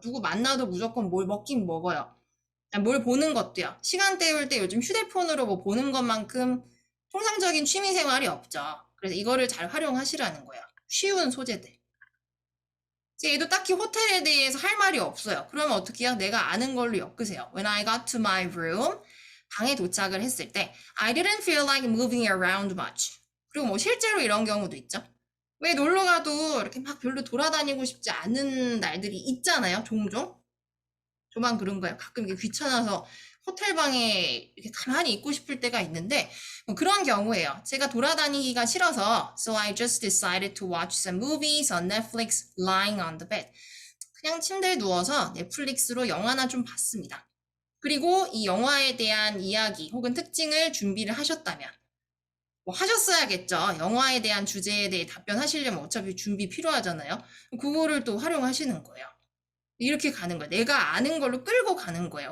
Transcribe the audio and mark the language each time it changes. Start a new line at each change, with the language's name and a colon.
Korean: 누구 만나도 무조건 뭘 먹긴 먹어요. 뭘 보는 것도요. 시간 때울 때 요즘 휴대폰으로 뭐 보는 것만큼 통상적인 취미 생활이 없죠. 그래서 이거를 잘 활용하시라는 거예요. 쉬운 소재들. 얘도 딱히 호텔에 대해서 할 말이 없어요. 그러면 어떻게 해요? 내가 아는 걸로 엮으세요.
English: When I got to my room,
Korean: 방에 도착을 했을 때
English: I didn't feel like moving around much.
Korean: 그리고 뭐 실제로 이런 경우도 있죠. 왜 놀러 가도 이렇게 막 별로 돌아다니고 싶지 않은 날들이 있잖아요. 종종. 저만 그런 거예요. 가끔 이게 귀찮아서 호텔 방에 이렇게 가만히 있고 싶을 때가 있는데 뭐 그런 경우에요. 제가 돌아다니기가 싫어서
English: So I just decided to watch some movies on Netflix lying on the bed.
Korean: 그냥 침대에 누워서 넷플릭스로 영화나 좀 봤습니다. 그리고 이 영화에 대한 이야기 혹은 특징을 준비를 하셨다면 뭐 하셨어야겠죠. 영화에 대한 주제에 대해 답변하시려면 어차피 준비 필요하잖아요. 그거를 또 활용하시는 거예요. 이렇게 가는 거예요. 내가 아는 걸로 끌고 가는 거예요.